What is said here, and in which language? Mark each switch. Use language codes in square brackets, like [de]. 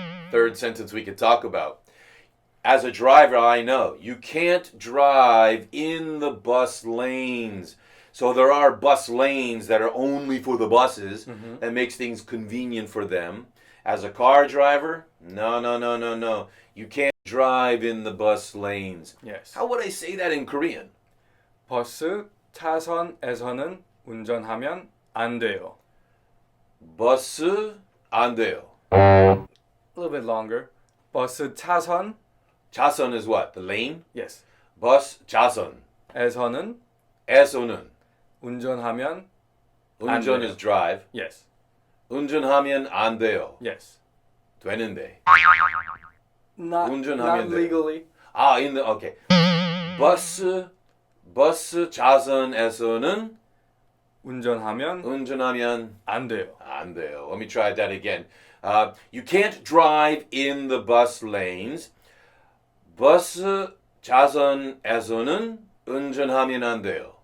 [en] Third sentence we could talk about. As a driver, I know you can't drive in the bus lanes. So there are bus lanes that are only for the buses. That makes things convenient for them. As a car driver, no. You can't drive in the bus lanes. Yes. How would I say that in Korean? [ko] 버스 차선에서는 운전하면 안 돼요. 버스 안 돼요. [en] A little bit longer. [ko] 버스 차선. [en] 차선 is what? The lane? Yes. [ko] 버스 차선. 에서는 에서는. 운전하면 [en] 운전 is drive. Yes. [ko] 운전하면 안 돼요. [en] Yes. [ko] 되는데. [en] Not [ko] 운전하면 돼요. [en] legally. Okay. [ko] 버스 차선에서는 운전하면 안 돼요. 안 돼요. [en] Let me try that again. You can't drive in the bus lanes. [ko] 버스 차선에서는 운전하면 안 돼요.